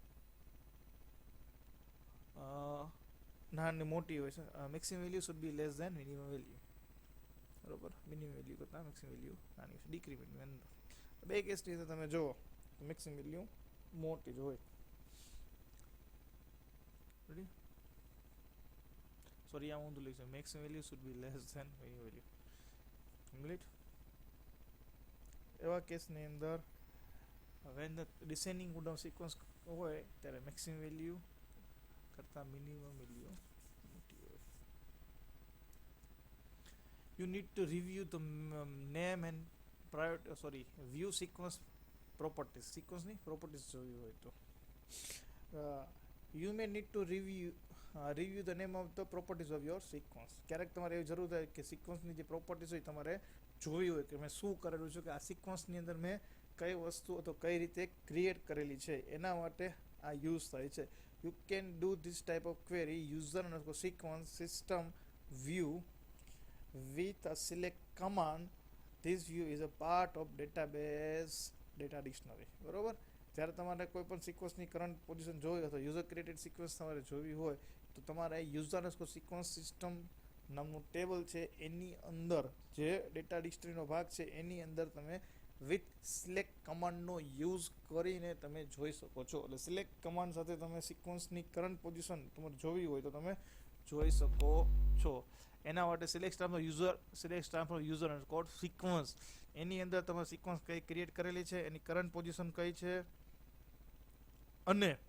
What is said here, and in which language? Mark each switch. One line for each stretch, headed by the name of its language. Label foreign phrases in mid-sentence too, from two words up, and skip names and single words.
Gujarati: નાની મોટી હોય છે
English: maximum value should be less than minimum value
Gujarati: બરોબર
English: minimum value
Gujarati: કરતાં
English: maximum value
Gujarati: નાની છે ડિક્રીમેન્ટની અંદર બે કેસની અંદર તમે જુઓ
English: maximum value
Gujarati: મોટી જ હોય
English: ready sorry
Gujarati: આ ઊંધું લખ્યું છે
English: maximum value should be less than minimum value complete
Gujarati: એવા કેસની અંદર
English: when the descending order sequence
Gujarati: હોય ત્યારે મેક્સિમમ વેલ્યુ કરતાં મિનિમમ વેલ્યુ મોટી હોય
English: you need to review the name and view sequence properties sequence ની properties
Gujarati: જોવી હોય તો
English: you may need to review the name of the properties of your sequence ક્યારેક
Gujarati: તમારે એવી જરૂર થાય કે સિક્વન્સની જે પ્રોપર્ટીઝ હોય તમારે જોવી હોય કે મેં શું કરેલું છે કે આ સિક્વન્સની અંદર મેં કઈ વસ્તુ અથવા કઈ રીતે ક્રિએટ કરેલી છે એના માટે આ યુઝ થાય છે
English: you can do this type of query user underscore sequence system view with a select command this view is a part of database data dictionary
Gujarati: બરોબર જ્યારે તમારે કોઈ પણ સિક્વન્સની
English: current position
Gujarati: જોવી હોય તો
English: user created sequence
Gujarati: તમારે જોવી હોય તો તમારે
English: user underscore sequence
Gujarati: સિસ્ટમ નામનું ટેબલ છે એની અંદર જે
English: data dictionary
Gujarati: ભાગ છે એની અંદર તમે
English: with select command
Gujarati: યુઝ કરીને તમે જોઈ શકો છો એટલે
English: select command
Gujarati: સાથે તમે સિક્વન્સની
English: current position
Gujarati: તમારે જોવી હોય તો તમે જોઈ શકો છો એના માટે
English: select star from user underscore sequence
Gujarati: એની અંદર તમે સિક્વન્સ કઈ ક્રિએટ કરેલી છે એની
English: current position
Gujarati: કઈ છે અને